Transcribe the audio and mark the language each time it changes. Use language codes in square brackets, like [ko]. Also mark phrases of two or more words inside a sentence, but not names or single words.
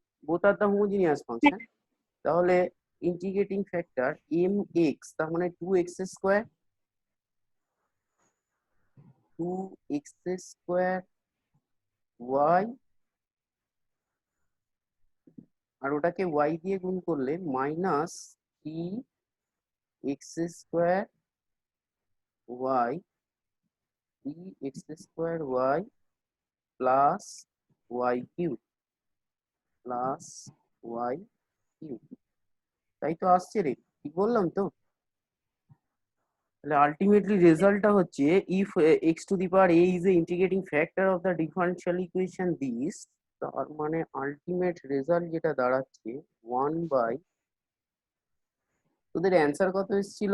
[en] both are the homogeneous function, [bn] তাহলে [en] integrating factor m x, [bn] তার মানে 2x², 2x² y, আর ওটাকে y দিয়ে গুণ করলে [en] minus 3x² y, 3x² y plus y³ plus y³. [bn] তাই তো আসছে রে, ঠিক বললাম তো? তাহলে আলটিমেটলি রেজাল্টটা হচ্ছে [en] if x to the power a is an integrating factor of the differential equation this, [bn] তার মানে [en] ultimate result [bn] যেটা দাঁড়াচ্ছে 1 বাই, তোদের অ্যান্সার কত এসেছিল?